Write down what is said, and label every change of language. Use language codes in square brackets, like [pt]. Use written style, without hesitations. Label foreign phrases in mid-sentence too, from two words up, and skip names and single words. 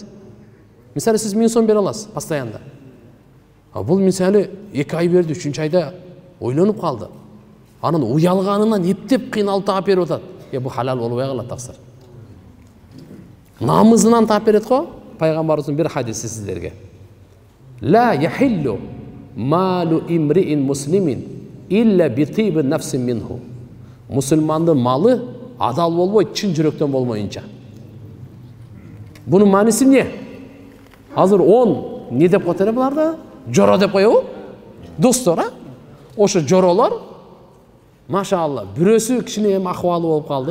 [ky] Мисалы сиз 1000 сом бере аласыз постоянно. Бул мисалы 2 ай берди, 3-чү айда ойлонуп калды. Анын уялганынан эптеп кыйналып таап берип атат. Бул халал болбой калат таксыр. Намызынан таап берет го, пайгамбарыбыздын бир хадиси сиздерге. [ar] لا يحل مال امرئ مسلم إلا بطيب نفس منه. [ky] Musulmandын малы адал болбойт, чын жүрөктөн болмоюнча. Бунун мааниси эмне? Азыр 10 не деп коет эле буларда? Жоро деп коебу? Достор, а? Ошо жоролор машалла, бирөөсү кичине эми акыбалы болуп калды.